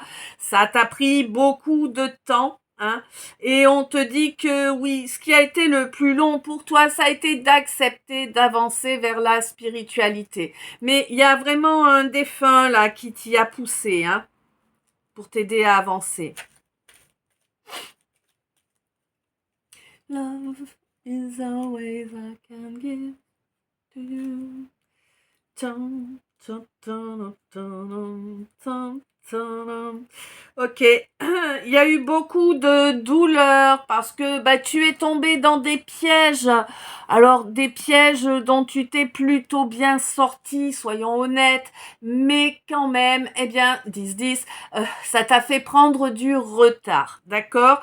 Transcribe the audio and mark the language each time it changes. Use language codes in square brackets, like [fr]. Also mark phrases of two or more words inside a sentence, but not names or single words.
[fr] Ça t'a pris beaucoup de temps. Hein, et on te dit que oui, ce qui a été le plus long pour toi, ça a été d'accepter d'avancer vers la spiritualité. Mais il y a vraiment un défunt là qui t'y a poussé, hein, pour t'aider à avancer. [en] Love is always I can give to you. Tum, tum, tum, tum, tum, Tadam. [fr] Ok, il y a eu beaucoup de douleurs parce que tu es tombé dans des pièges. Alors des pièges dont tu t'es plutôt bien sorti, soyons honnêtes, mais quand même, 10-10, ça t'a fait prendre du retard, d'accord?